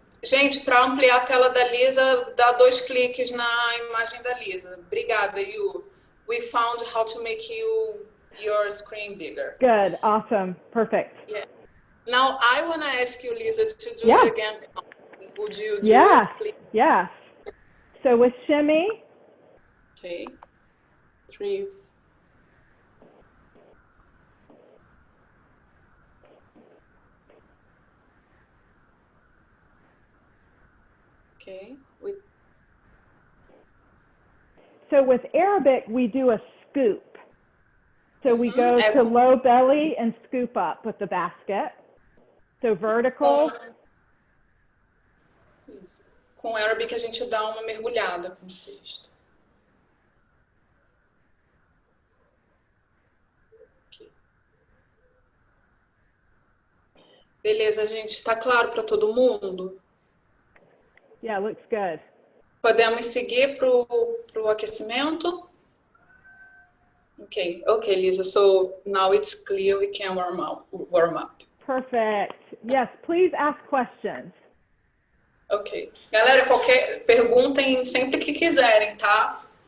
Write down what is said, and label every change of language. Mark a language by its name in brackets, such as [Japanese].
[Portuguese] Gente, para ampliar a tela da Lisa, dá 2 cliques na imagem da Lisa. Obrigada, Yu. [English] We found how to make your screen bigger. Good, awesome, perfect. Yeah. Now I want to ask you, Lisa, to do it again. Would you do it, please? Yes. So with shimmy. Okay. 3. Okay. So with Arabic, we do a scoop. So we go to low belly and scoop up with the basket. So vertical. [Portuguese] Isso. Com Arabic a gente dá uma mergulhada com o cesto. [English] Okay. [Portuguese] Beleza, gente. Tá claro para todo mundo? [English] Yeah, looks good. [Portuguese] Podemos seguir pro aquecimento? [English] Okay, Lisa. So now it's clear. We can warm up. Perfect. Yes, please ask questions. Ok. [Portuguese] Galera, perguntem sempre que quiserem, tá?